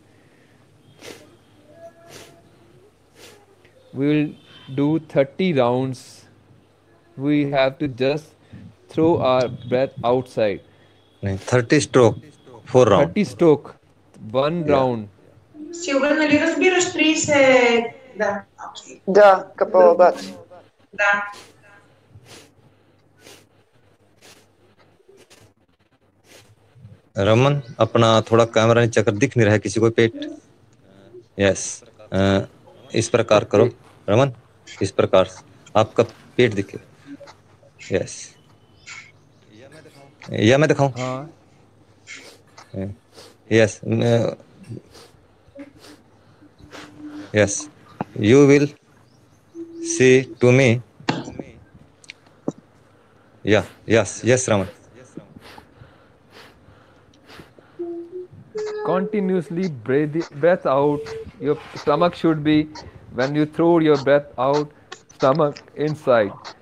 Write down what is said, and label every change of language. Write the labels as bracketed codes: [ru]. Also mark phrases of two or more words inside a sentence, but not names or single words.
[en] We will do 30 rounds. We have to just throw our breath outside. 30 stroke, 4 round. 30 stroke, one Yeah. round. [bg] Сигурно ли разбираш 30? Да. Okay. Да, Kapalabhati. Да. [hi] रमन अपना थोड़ा कैमरा नीचे कर, दिख नहीं रहा है किसी को पेट. यस. इस प्रकार करो रमन, इस प्रकार. आपका पेट दिखे। यस, या मैं दिखाऊं? हाँ, [en] Yes, yes, you will see to me. Ya, yes, yes Raman. continuously breath out. Your stomach should be, when you throw your breath out, stomach inside.